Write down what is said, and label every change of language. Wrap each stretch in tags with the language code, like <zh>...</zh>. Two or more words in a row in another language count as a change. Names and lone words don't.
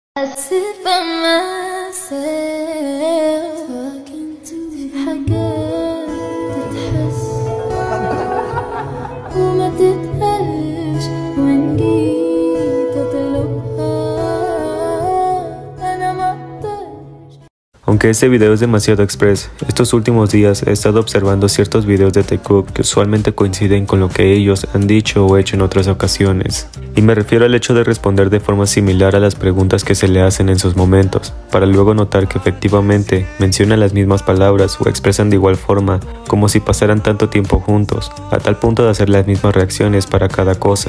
<en>I sit by myself talking to</en> <ar>حاجات تتحس وما تتقالش وإن جيت أطلبها أنا ما أقدرش.</ar> <es>Aunque este video es demasiado express, estos últimos días he estado observando ciertos videos de Taekook que usualmente coinciden con lo que ellos han dicho o hecho en otras ocasiones. Y me refiero al hecho de responder de forma similar a las preguntas que se le hacen en sus momentos, para luego notar que efectivamente mencionan las mismas palabras o expresan de igual forma, como si pasaran tanto tiempo juntos, a tal punto de hacer las mismas reacciones para cada cosa.</es>